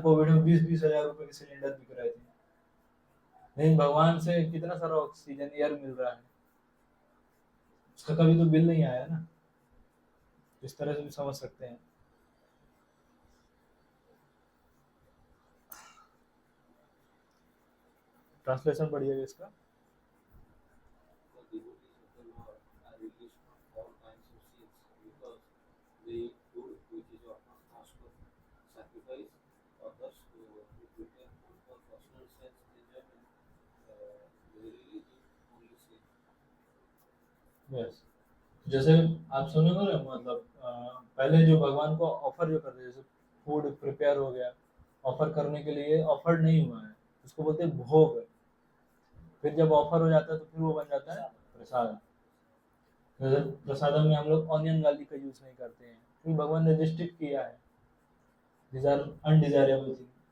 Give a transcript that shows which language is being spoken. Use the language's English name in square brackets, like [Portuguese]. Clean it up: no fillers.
[Hindi] Covid में 20-20 हजार रुपए के सिलेंडर बिक रहे थे, लेकिन भगवान से कितना सारा ऑक्सीजन एयर मिल रहा है, उसका कभी तो बिल नहीं आया ना। इस तरह से भी समझ सकते हैं। ट्रांसलेशन पढ़िएगा इसका। [English] The devotees of the Lord are released from all kinds of sins because they eat food which is often asked for sacrifice. Others who prepare food for personal sense enjoyment verily eat only sin. [Hindi] Yes, जैसे आप सुनोगे ना, मतलब पहले जो भगवान को offer जो करते हैं, जैसे फूड प्रिपेयर हो गया, ऑफर करने के लिए ऑफर नहीं हुआ है, उसको बोलते हैं भोग। फिर जब ऑफर हो जाता है तो फिर वो बन जाता है प्रसाद। जैसे प्रसादम में हम लोग ऑनियन गार्लिक का यूज नहीं करते हैं क्योंकि भगवान ने रिस्ट्रिक्ट किया है, [English] These are undesirable thing.